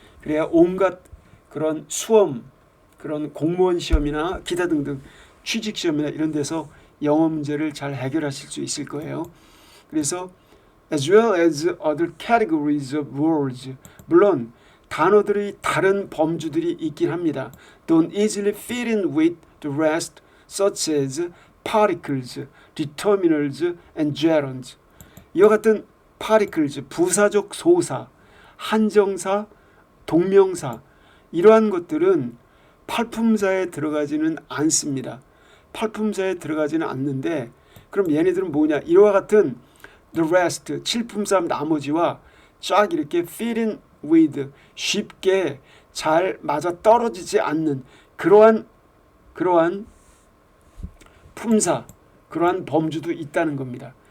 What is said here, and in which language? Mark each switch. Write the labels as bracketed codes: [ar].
[ko] 그래야 온갖 그런 수험, 그런 공무원 시험이나 기타 등등 취직 시험이나 이런 데서 영어 문제를 잘 해결하실 수 있을 거예요. 그래서 [en] as well as other categories of words, [ko] 물론 단어들의 다른 범주들이 있긴 합니다. [en] Don't easily fit in with the rest, such as particles, determiners, and gerunds. [ko] 이와 같은 particles, 부사적 소사, 한정사, 동명사, 이러한 것들은 8품사에 들어가지는 않습니다. 8품사에 들어가지는 않는데, 그럼 얘네들은 뭐냐? 이와 같은 [en] the rest, [ko] 7품사 나머지와 쫙 이렇게 [en] fit in with, [ko] 쉽게 잘 맞아 떨어지지 않는 그러한 품사, 그러한 범주도 있다는 겁니다.